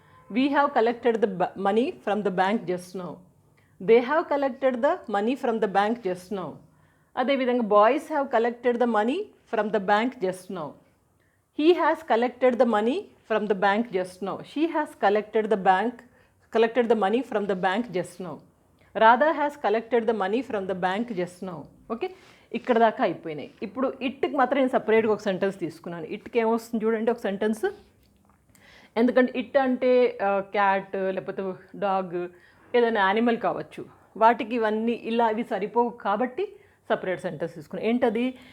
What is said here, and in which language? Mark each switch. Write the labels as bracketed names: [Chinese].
[English] We have collected the money from the bank just now. They have collected the money from the bank just now. అదేవిధంగా boys have collected the money from the bank just now. He has collected the money from the bank just now. She has collected the money from the bank just now. Radha has collected the money from the bank just now. [Telugu] Okay, ఇక్కడ దాకా అయిపోయినాయి. ఇప్పుడు ఇట్కి మాత్రం నేను సపరేట్గా ఒక sentence తీసుకున్నాను. ఇట్కి ఏమొస్తుంది చూడండి ఒక సెంటెన్స్. ఎందుకంటే ఇట్ అంటే క్యాట్ లేకపోతే డాగ్ ఏదైనా యానిమల్ కావచ్చు, వాటికి ఇవన్నీ ఇలా ఇవి సరిపోవు కాబట్టి సపరేట్ సెంటెన్స్ తీసుకున్నాను. ఏంటది?